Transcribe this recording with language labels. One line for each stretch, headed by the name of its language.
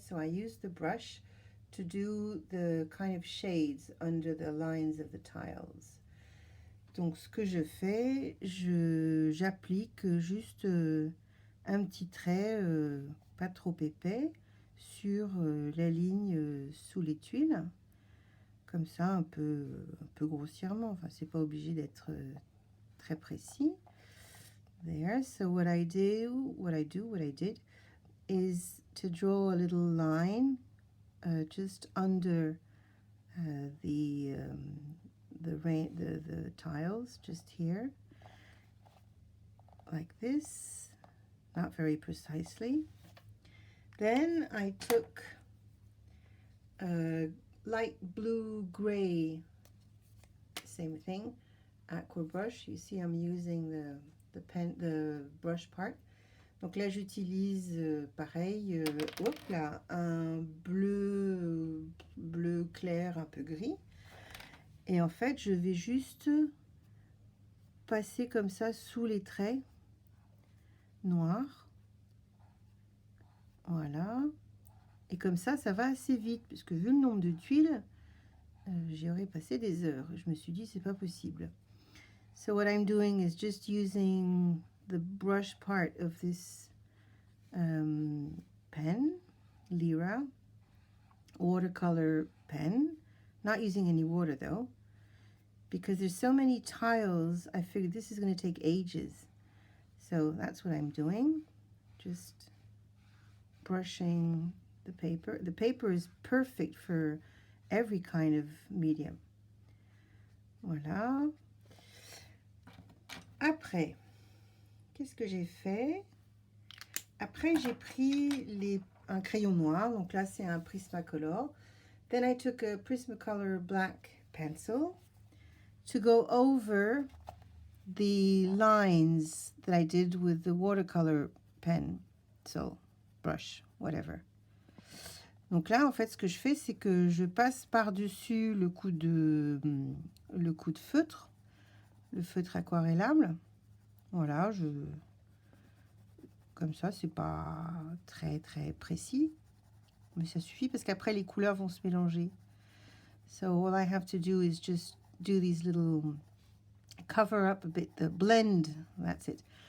English: So I used the brush to do the kind of shades under the lines of the tiles.
French: Donc ce que je fais, j'applique juste un petit trait pas trop épais sur la ligne sous les tuiles, comme ça un peu grossièrement, enfin c'est pas obligé d'être très précis.
English: There, so what I did is to draw a little line just under the tiles, just here, like this, not very precisely. Then I took a light blue gray, same thing, aqua brush. You see I'm using the brush part.
French: Donc là j'utilise pareil, hop là, un bleu clair, un peu gris. Et en fait, je vais juste passer comme ça sous les traits noirs. Voilà. Et comme ça va assez vite, puisque vu le nombre de tuiles, j'y aurais passé des heures. Je me suis dit, c'est pas possible.
English: So what I'm doing is just using the brush part of this pen, Lyra, watercolor pen. Not using any water though, because there's so many tiles, I figured this is going to take ages. So that's what I'm doing, just brushing the paper. The paper is perfect for every kind of medium.
French: Voilà. Après, qu'est-ce que j'ai fait? Après, j'ai pris un crayon noir. Donc là, c'est un Prismacolor.
English: Then I took a Prismacolor black pencil to go over the lines that I did with the watercolor pen. So, brush, whatever.
French: Donc là, en fait, ce que je fais, c'est que je passe par-dessus le coup de feutre, le feutre aquarellable. Voilà, comme ça, c'est pas très très précis, mais ça suffit parce qu'après les couleurs vont se mélanger.
English: So all I have to do is just do these little cover up a bit, the blend, that's it.